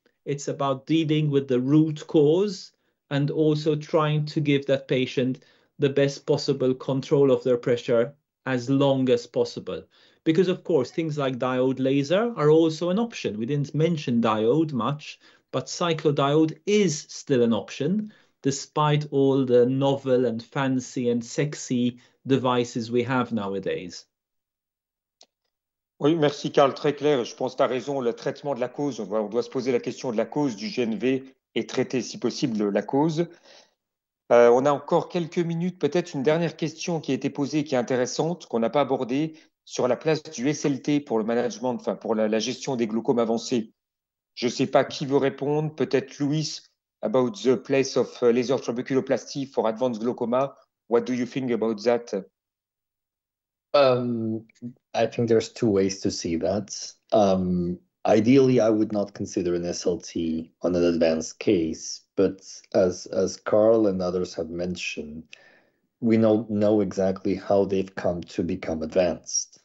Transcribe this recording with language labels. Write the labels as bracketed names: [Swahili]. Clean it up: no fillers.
[English] It's about dealing with the root cause and also trying to give that patient the best possible control of their pressure as long as possible. Because of course, things like diode laser are also an option. We didn't mention diode much, but cyclodiode is still an option, despite all the novel and fancy and sexy devices we have nowadays. [French] Oui, merci Karl, très clair. Je pense que tu as raison, le traitement de la cause, on doit se poser la question de la cause du GNV et traiter si possible la cause. On a encore quelques minutes, peut-être une dernière question qui a été posée, qui est intéressante, qu'on n'a pas abordée, sur la place du SLT pour le management, enfin pour la gestion des glaucomes avancés. Je ne sais pas qui veut répondre, peut-être [English] Luis, about the place of laser trabeculoplasty for advanced glaucoma. What do you think about that? I think there's 2 ways to see that. Ideally, I would not consider an SLT on an advanced case, but as Karl and others have mentioned, we know exactly how they've come to become advanced.